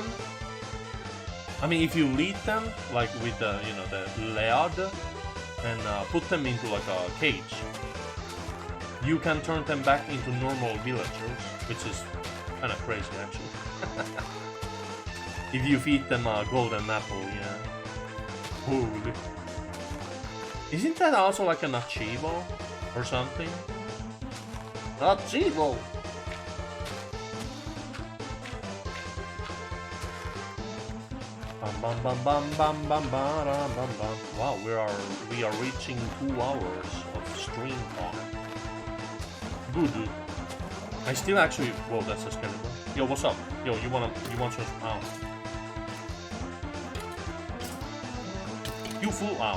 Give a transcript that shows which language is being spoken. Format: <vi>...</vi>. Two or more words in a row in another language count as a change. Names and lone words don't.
<en>I mean, if you lead them, like with the, you know, the lead, and put them into like a cage, you can turn them back into normal villagers, which is kind of crazy actually. If you feed them a golden apple, yeah. Holy. Isn't that also like an achievo or something? Achievo! Bam bam bam bam bam bam bam bam bam. Wow, we are reaching 2 hours of stream time. Good. I still actually... Whoa, that's a scary one. Yo, what's up? Yo, you want some... Ow. You fool! Ow.</en>